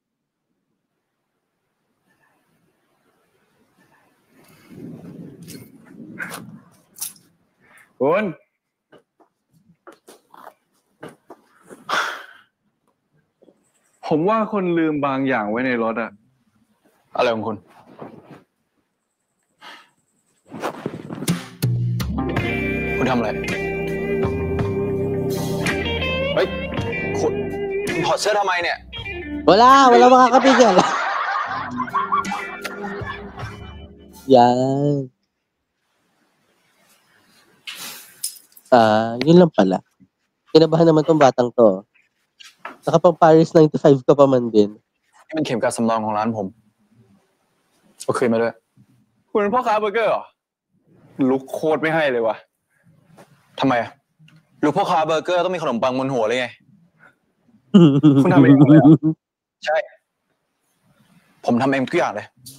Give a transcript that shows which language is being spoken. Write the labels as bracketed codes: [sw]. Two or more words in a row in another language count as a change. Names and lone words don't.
[th] คุณผมว่าคนลืมบางอย่างไว้ในรถอะอะไรของคุณทำอะไรเฮ้ยคุณถอดเสื้อทำไมเนี่ย [tl] Wala makakapigil. Yan. Yun lang pala. Kinabahan naman tong batang to. Nakapang Paris 95 ka pa man din. [th] นี่มันเข็มกลัดสำรองของร้านผมเอาคืนมาด้วยคุณเป็นพ่อค้าเบอร์เกอร์เหรอลุกโคตรไม่ให้เลยวะทำไมลูกพ่อค้าเบอร์เกอร์ต้องมีขนมปังบนหัวเลยไง คุณทำเองเลยใช่ ผมทำเองทุกอย่างเลย